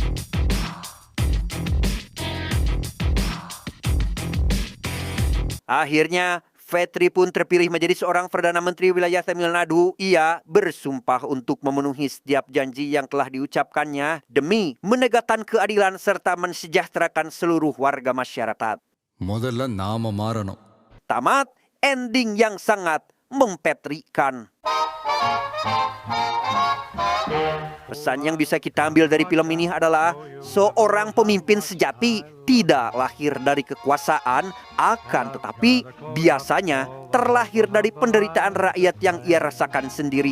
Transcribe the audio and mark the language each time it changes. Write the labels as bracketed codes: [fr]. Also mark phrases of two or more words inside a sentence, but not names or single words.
[id] Akhirnya, Petri pun terpilih menjadi seorang Perdana Menteri wilayah Tamil Nadu. Ia bersumpah untuk memenuhi setiap janji yang telah diucapkannya demi menegakkan keadilan serta mensejahterakan seluruh warga masyarakat. [ta] முதல்ல நாம மாறணும். [id] Tamat, ending yang sangat mempetrikan. Pesan yang bisa kita ambil dari film ini adalah seorang pemimpin sejati tidak lahir dari kekuasaan, akan tetapi biasanya terlahir dari penderitaan rakyat yang ia rasakan sendiri.